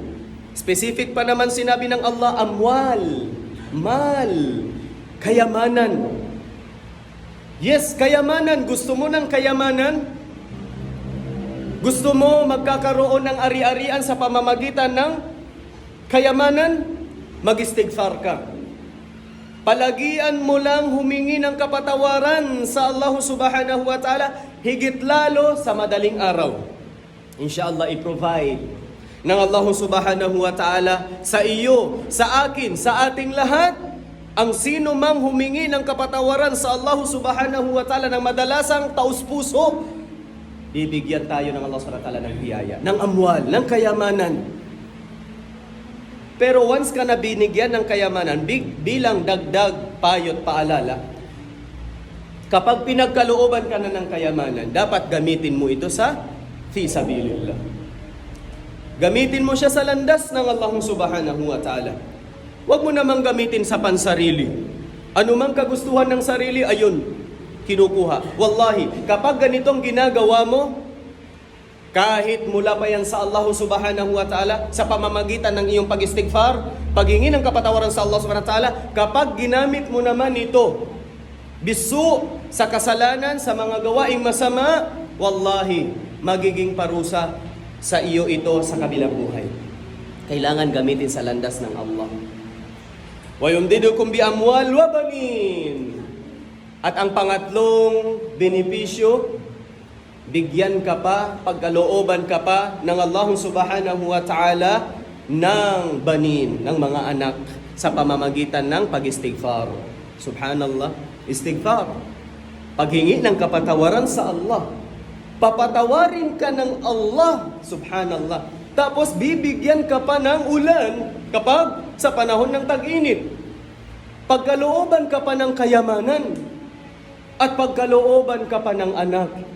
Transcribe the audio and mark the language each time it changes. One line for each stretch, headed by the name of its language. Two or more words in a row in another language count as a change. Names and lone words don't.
Filipino: Specific pa naman sinabi ng Allah,
Arabic: أموال، مال,
Filipino: kayamanan. Yes, kayamanan. Gusto mo ng kayamanan? Gusto mo magkakaroon ng ari-arian sa pamamagitan ng kayamanan? Mag-istighfar ka. Palagian mo lang humingi ng kapatawaran sa Allah
Arabic: سبحانه وتعالى,
Filipino: higit lalo sa madaling araw. Inshallah, i-provide ng Allah
Arabic: سبحانه وتعالى
Filipino: sa iyo, sa akin, sa ating lahat, ang sino mang humingi ng kapatawaran sa Allah
Arabic: سبحانه وتعالى
Filipino: ng madalasang taus-puso, bibigyan tayo ng Allah
Arabic: سبحانه وتعالى
Filipino: ng biyaya, ng amwal, ng kayamanan. Pero once ka na binigyan ng kayamanan, bilang dagdag, payot, paalala, kapag pinagkalooban ka na ng kayamanan, dapat gamitin mo ito sa
Arabic: في سبيل الله.
Filipino: Gamitin mo siya sa landas ng Allah
Arabic: سبحانه وتعالى.
Filipino: Huwag mo namang gamitin sa pansarili. Ano mang kagustuhan ng sarili, ayun, kinukuha. Wallahi, kapag ganitong ginagawa mo, kahit mula pa yan sa Allah
Arabic: سبحانه وتعالى,
Filipino: sa pamamagitan ng iyong pag-istighfar, paghingi ng kapatawaran sa Allah
Arabic: سبحانه وتعالى,
Filipino: kapag ginamit mo naman ito, bisu sa kasalanan, sa mga gawaing masama, wallahi, magiging parusa sa iyo ito sa kabilang buhay. Kailangan gamitin sa landas ng Allah.
Arabic: ويمددكم بأموال وبنين.
Filipino: At ang pangatlong benepisyo, bigyan ka pa, pagkalooban ka pa ng Allah
Arabic: سبحانه وتعالى
Filipino: ng banin, ng mga anak sa pamamagitan ng pag-istighfar.
Arabic: سبحان الله، استغفار.
Filipino: Paghingi ng kapatawaran sa Allah. Papatawarin ka ng Allah, subhanallah. Tapos bibigyan ka pa ng ulan kapag sa panahon ng tag-init. Pagkalooban ka pa ng kayamanan at pagkalooban ka pa ng anak.